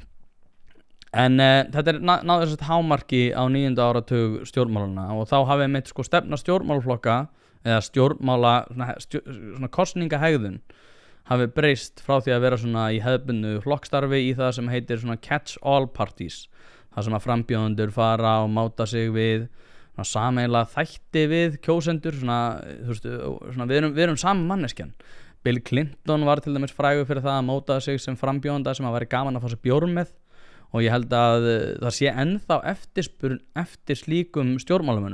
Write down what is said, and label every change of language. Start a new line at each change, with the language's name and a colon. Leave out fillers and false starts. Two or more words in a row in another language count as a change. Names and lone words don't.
Icelandic: En þetta er náður þess að hámarki á 9. áratug stjórnmálana og þá hafið mitt sko stefna stjórnmálflokka eða stjórnmála svona kosningahegðun hafi breyst frá því að vera svona í hefðbundnu flokkstarfi í það sem heitir svona
English: catch-all parties,
Icelandic: það sem að frambjóðendur fara og máta sig við sameiginlega þætti við kjósendur, svona, þú veist, svona við erum sama manneskjan. Bill Clinton var til dæmis frægur fyrir það að móta sig sem frambjóðanda sem að væri gaman að fá sér bjór með, og ég held að það sé ennþá eftirspurn eftir slíkum stjórnmálamönnum.